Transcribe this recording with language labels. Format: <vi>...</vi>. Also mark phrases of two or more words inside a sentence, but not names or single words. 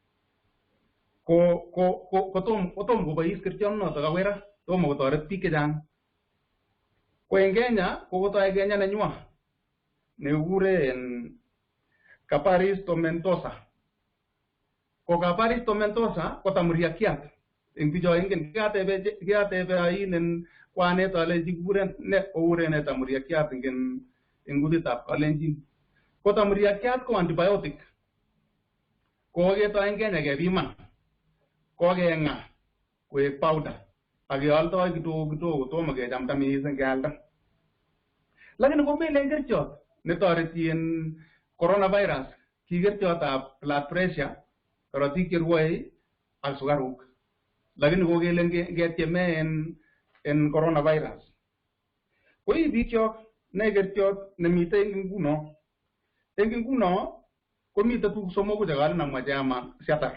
<kln>kotom kobois kerichonotok akoi tomo kotoret biik chechang ko eng Kenya kokotoi Kenya nenywa nekikuren Caparis tomentosa ko Caparis tomentosa ko tamuriakiat eng bicho ingen kiatebe ainen kwanet ale kikuren ne ouren tamuriakiat eng kutitab Kalenjin ko tamuriakiat ko antibiotic ko ketoi eng Kenya kepiman ko keng'a koek powder akealdoi kidogo tomo kechamta mising kealda. Lakini komelen kerichot netoreti en coronavirus, ki kerichotab</kln> <en>blood pressure,</en> <kln>korotik cherwoe ak sukaruk. Lakini kokelen ketieme en coronavirus. Koi bikyok ne kerichot nemite eng nguno. Eng nguno komite tuguk somoku chekale namwa chairman siatar.</kln>